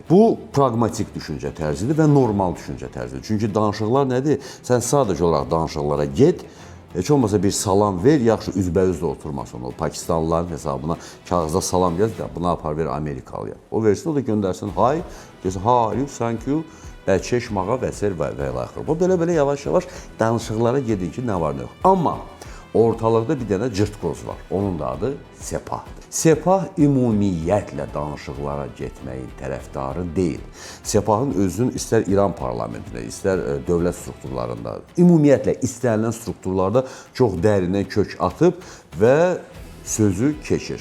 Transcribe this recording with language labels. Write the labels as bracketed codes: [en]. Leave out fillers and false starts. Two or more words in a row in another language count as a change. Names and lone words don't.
[az] Bu, praqmatik düşüncə tərzidir və normal düşüncə tərzidir. Çünki danışıqlar nədir? Sən sadəcə olaraq danışıqlara get, heç olmasa bir salam ver, yaxşı üzbəüz də oturmasın. O Pakistanlıların hesabına kağıza salam yaz, bunu apar ver Amerikalıya. O versin, o da göndərsin, hay, desin, [en] how, thank you, [az] çeşmağa və s. və ilaxır. Bu, belə-belə yavaş-yavaş danışıqlara gedin ki, nə var, nə yox. Amma ortalıqda bir dənə cırtqoz var. Onun da adı Sepahdır. Sepah ümumiyyətlə danışıqlara getməyin tərəfdarı deyil. Sepahın özünün istər İran parlamentində, istər dövlət strukturlarında, ümumiyyətlə istənilən strukturlarda çox dərindən kök atıb və sözü keçir.